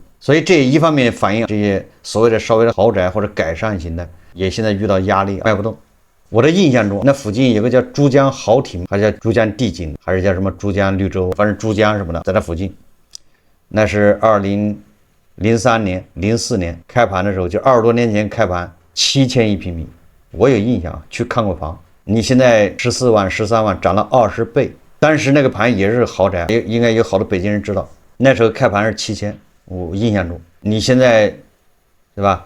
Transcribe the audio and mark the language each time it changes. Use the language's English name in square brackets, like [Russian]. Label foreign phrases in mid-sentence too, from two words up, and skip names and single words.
[Chinese] 所以這一方面反映這些所謂的稍微的豪宅或者改善型的，也現在遇到壓力，賣不動。我的印象中，那附近有個叫珠江豪庭，還是叫珠江帝景，還是叫什麼珠江綠洲，反正珠江什麼的，在那附近。那是2003年、04 年開盤的時候，就20多年前開盤，7000一平米。我有印象，去看過房。你現在14萬、13萬，漲了20倍。當時那個盤也是豪宅，應該有好多北京人知道。那時候開盤是7000，我印象中。你現在，對吧？